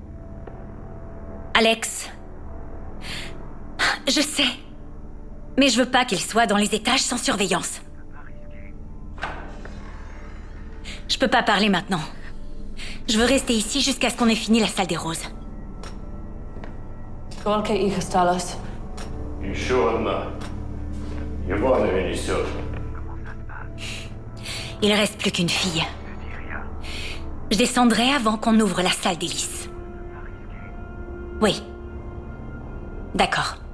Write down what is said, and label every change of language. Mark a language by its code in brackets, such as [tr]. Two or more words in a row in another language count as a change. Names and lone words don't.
[fr] Alex. Je sais. Mais je veux pas qu'il soit dans les étages sans surveillance. Je peux pas parler maintenant. Je veux rester ici jusqu'à ce qu'on ait fini la salle des roses. [ru] Сколько их осталось? Еще одна. Ебаная несет. [fr] Il reste plus qu'une fille. Je descendrai avant qu'on ouvre la salle d'hélice. Oui. D'accord.